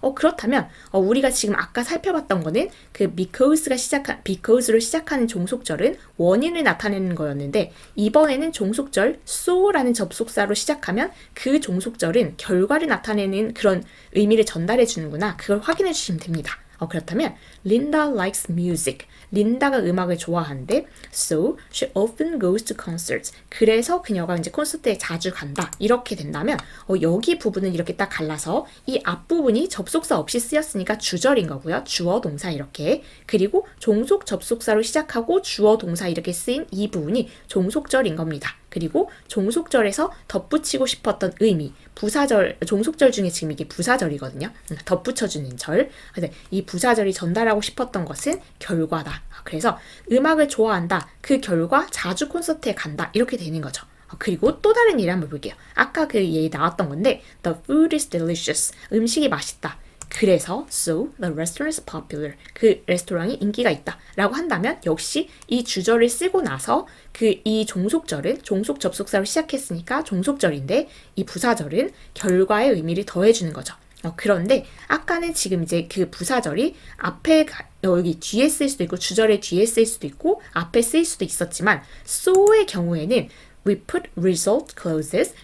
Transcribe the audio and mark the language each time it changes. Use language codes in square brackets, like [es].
[ko] 그렇다면 우리가 지금 아까 살펴봤던 거는 그 because로 시작하는 종속절은 원인을 나타내는 거였는데 이번에는 종속절 so라는 접속사로 시작하면 그 종속절은 결과를 나타내는 그런 의미를 전달해 주는구나. 그걸 확인해 주시면 됩니다. 그렇다면 [en] Linda likes music. [ko] 린다가 음악을 좋아하는데 [en] so she often goes to concerts. [ko] 그래서 그녀가 이제 콘서트에 자주 간다. 이렇게 된다면 여기 부분은 이렇게 딱 갈라서 이 앞부분이 접속사 없이 쓰였으니까 주절인 거고요. 주어, 동사 이렇게. 그리고 종속 접속사로 시작하고 주어, 동사 이렇게 쓰인 이 부분이 종속절인 겁니다. 그리고 종속절에서 덧붙이고 싶었던 의미, 부사절, 종속절 중에 지금 이게 부사절이거든요. 덧붙여주는 절. 그래서 이 부사절이 전달하고 싶었던 것은 결과다. 그래서 음악을 좋아한다. 그 결과 자주 콘서트에 간다. 이렇게 되는 거죠. 그리고 또 다른 예를 한번 볼게요. 아까 그 예에 나왔던 건데 [en] The food is delicious. [ko] 음식이 맛있다. 그래서 [en] so the restaurant is popular. [ko] 그 레스토랑이 인기가 있다. 라고 한다면 역시 이 주절을 쓰고 나서 이 종속절은 종속 접속사로 시작했으니까 종속절인데 이 부사절은 결과의 의미를 더해주는 거죠. 그런데 아까는 지금 이제 그 부사절이 앞에 여기 뒤에 쓸 수도 있고 주절의 뒤에 쓸 수도 있고 앞에 쓸 수도 있었지만 so의 경우에는 [en] we put result clauses.